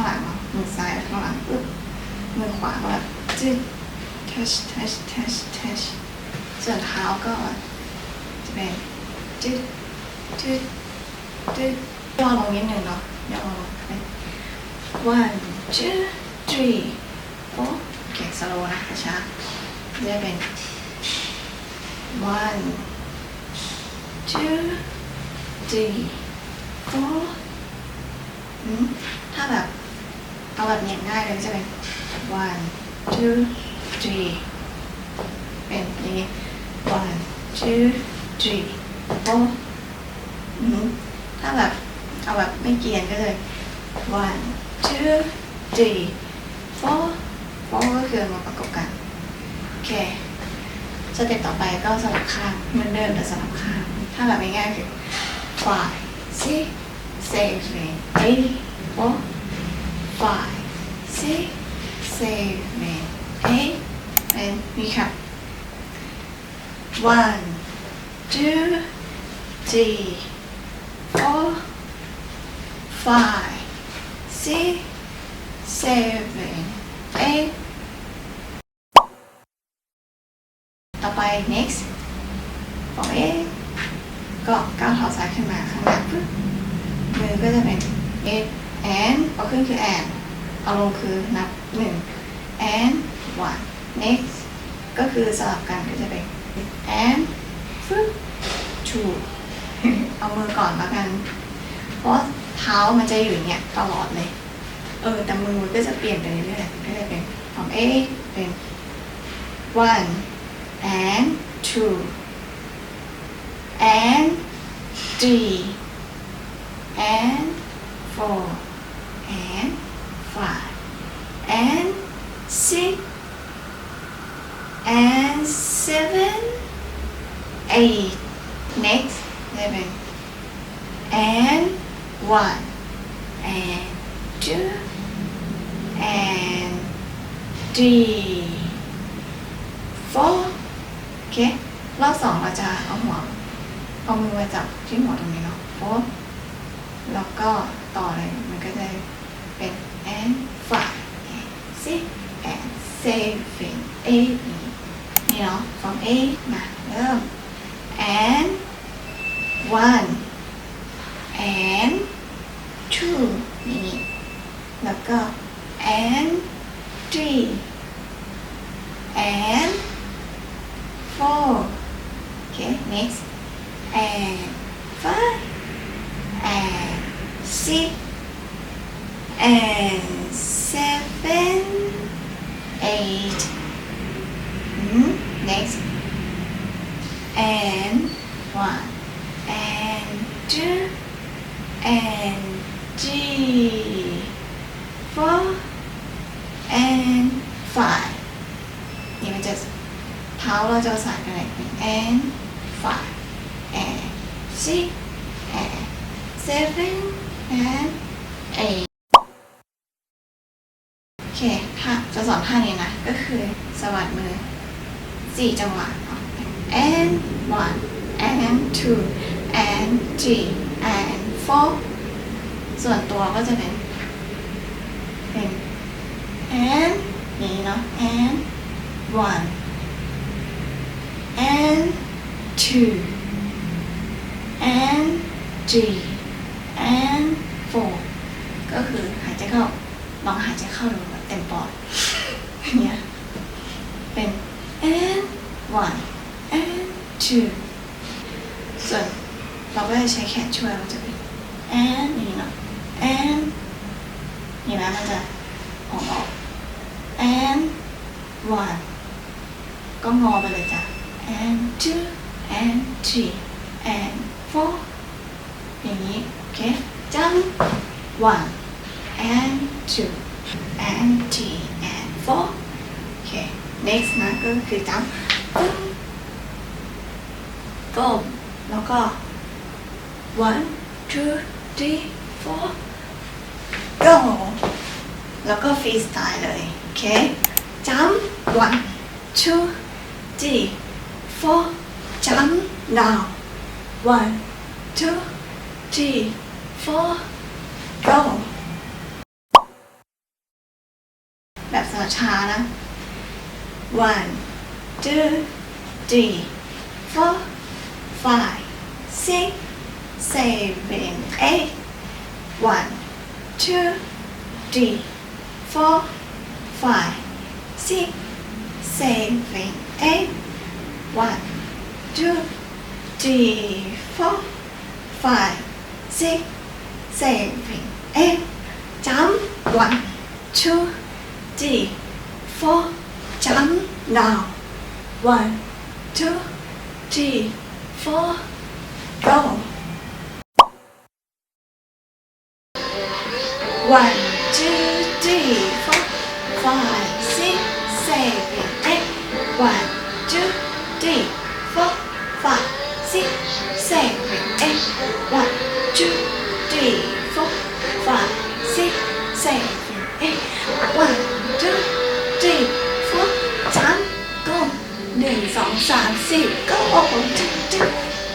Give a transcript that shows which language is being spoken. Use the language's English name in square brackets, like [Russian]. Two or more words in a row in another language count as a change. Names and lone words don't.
[Thai] นาะมือซ้ายข้างหลังปึ๊บมือขวาก็แบบจึ๊ด [English] touch touch touch touch [Thai] ส่วนเท้าก็จะเป็นจึ๊ดจึ๊ดจึ๊ดย่อลงนิดนึงเนาะย่อลงเป็น [English] one two three four [Thai] โอเคสโลว์นะช้าจะเป็น [English] one two three four [Thai] ถ้าแบบเอาแบบอย่างง่ายเลยจะเป็น [English] one two three [Thai] เป็นอย่างนี้ [English] one two three [Thai] four ถ้าแบบเอาแบบไม่เกียนก็เลย [English] one two three four [Thai] four ก็คือมาประกบกันโอเคสเต็ปต่อไปก็สลับข้างเหมือนเดิมแต่สลับข้างถ้าแบบง่ายๆคือ [English] five six seven eight four five six seven eight and [Thai] นี่ครับ [English] one two three four five six seven eight [Thai] ต่อไป next ฝั่ง A ก็ก้าวเท้าซ้ายขึ้นมาข้างหน้าปึ๊บมื อก็จะเป็น [English] eight and [Thai] เอาขึ้นคือ and เอาลงคือนับ1 [English] and 1 [Thai] next ก็คือสลับกันก็จะเป็น and ปึ๊บ two เอามือก่อนแล้วกันเพราะเท้ามันจะอยู่อย่างเงี้ยตลอดเลยแต่มือก็จะเปลี่ยนไปเรื่อยๆก็จะเป็นของ A เป็น [English] one and two and three and four and five and six and seven eight next 7 and one and two and three [Thai] four โอเครอบ2เราจะเอามือมาจับที่หัวตรง นี้เนาะfour แล้วก็ต่อเลยมันก็จะเป็น [English] and five and six and seven eight [Thai] นี่เนาะ from A มาเริ่ม [English] and one and two [Thai] นี่แล้วก็ [English] and three and four okay next and five and six and seven eight next and one and two and three four and five [Thai] นี่มันจะเท้าเราจะสานกันเลย [English] and five and six and seven and eight [Thai] โอเคถ้าจะสอนท่านี้นะก็คือสวัสดมือ4จังหวะ [English] and one and two and three and four [Thai] ส่วนตัวก็จะเป็น and นี้เนาะ [English] and one and two and three and four [Thai] ก็คือหายใจเข้าลองหายใจเข้าดู แบบเต็มปอดเนี่ยเป็น [English] and one and two [Thai] ส่วนเราก็จะใช้แขนช่ วยเราจะเป็น and นี่เนาะ and นี่นะมันจะออก [English] and one [Thai] ก็งอไปเลยจ้ะ [English] and two and three and four [Thai] อย่างนี้โอเคจัง [English] one and two and three and four [Thai] โอเค next นะก็คือจัง ก้มแล้วก็ [English] one two three four go [Thai] แล้วก็ฟรีสไตล์เลยโอเคจัง [English] one two three four จัง now one two three four go [Thai] แบบช้าๆนะ [English] one two three four five six seven eight one two three four five six seven eight one two three four five six seven eight จำ one two three four จำ now one two three four go one two three four five six seven eight one two three four five six seven eight one two three four five six seven eight one two three four 3 go 1 2 3 4 go